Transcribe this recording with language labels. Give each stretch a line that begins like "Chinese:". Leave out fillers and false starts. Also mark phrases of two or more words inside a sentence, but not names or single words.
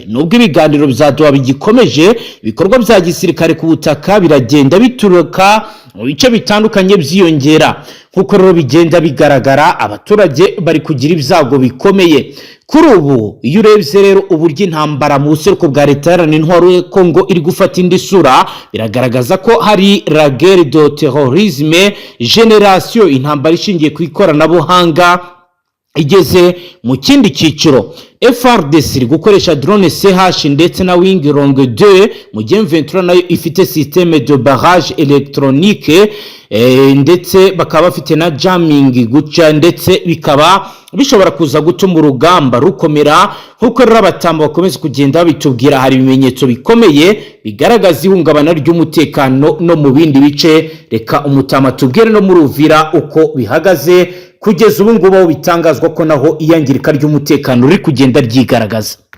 Kinyarwanda: Nubwo ibiganiro byaduha bigikomeje, ibikorwa bya gisirikare ku butaka biragenda bituruka mu bice bitandukanye byiyongera. Kuko rero bigenda bigaragara abaturage bari kugira ibyago bikomeye. Kuri ubu iyo urebye rero uburyo intambara mu buseruko bwa leta iharanira intwaro ya Congo iri gufata indi sura, biragaragaza ko hari
French: la guerre de terrorisme generation,
Kinyarwanda: intambara ishingiye ku ikoranabuhanga igeze mu kindi cyiciro. FARDC iri gukoresha drone CH ndetse na Wing Long 2, mu gihe M23 nayo ifite
French: système de barrage électronique
Kinyarwanda: ndetse bakaba bafite na jamming guca, ndetse bikaba bishobora kuza gutuma urugamba rukomera. Nkuko rero abatamba bakomeza kugenda bitubwira, hari ibimenyetso bikomeye bigaragaza ihungabana ry'umutekano no mu bindi bice. Reka umutama tubwire no muri Uvira uko bihagaze kugeza ubu ngubu, bitangazwa ko naho iyangirika ry'umutekano riri kugenda ryigaragaza.